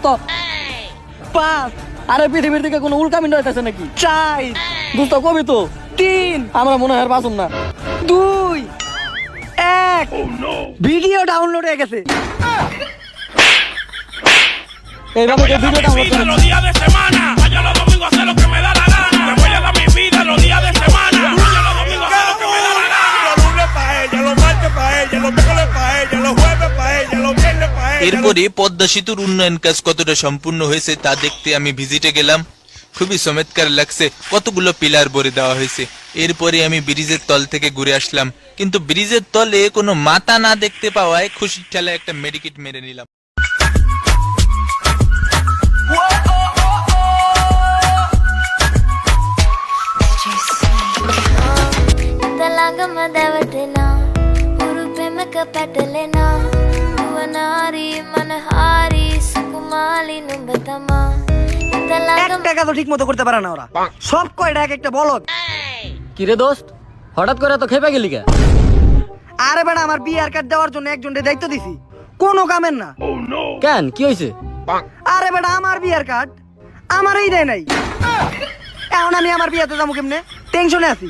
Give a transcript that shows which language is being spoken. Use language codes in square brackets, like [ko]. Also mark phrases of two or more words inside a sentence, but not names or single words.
[bn] 5 আরে পৃথিবীর দিকে কোনো উল্কাপিন্ড হইতাছে নাকি? 4 দোস্ত কবি তো 3 আমরা মনে হয় আর বাঁচুম না। 2 1 [en] video download [bn] হয়ে গেছে। এইভাবে কেউ [en] video download [bn] করে [es] Los días de semana, vaya los domingos a hacer lo que me da la gana. Me voy a dar mi vida los días de semana. Vaya los domingos a hacer lo que me da la gana. Los lunes pa' ella, los martes pa' ella, los miércoles pa' ella, los jueves pa' ella, los viernes pa' ella. [bn] এরপরে পদ্মা সেতুর উন্নয়ন কাজ কতটা সম্পূর্ণ হয়েছে তা দেখতে আমি ভিজিটে গেলাম। খুবই চমৎকার লাগছে, কতগুলো পিলার ভরে দেওয়া হয়েছে। এরপরে আমি ব্রিজের তল থেকে ঘুরে আসলাম, কিন্তু ব্রিজের তলে কোনো মাথা না দেখতে পাওয়ায় খুশির ঠেলায় একটা মেডিকেট মেরে নিলাম। [si] තලංගම දවටෙන උරුපෙමක පතලෙන නුවනැරි මනහරි සුකුමලී නුඹටම [bn] এক [si] talangama [bn] টাকা তো ঠিক মতো করতে পারে না ওরা, সব কয়টা এক একটা বলদ। কি রে দোস্ত, হঠাৎ করে তো খেপে গেলি কে? আরে বেটা, আমার বিয়ার কার্ড দেওয়ার জন্য একজনকে দায়িত্ব দিছি, কোনো কামের না। কেন কি হয়েছে? আরে বেটা, আমার বিয়ার কার্ড আমারই দেয় নাই, এখন আমি আমার বিয়াতে যাবো কেমনে, টেনশনে আছি।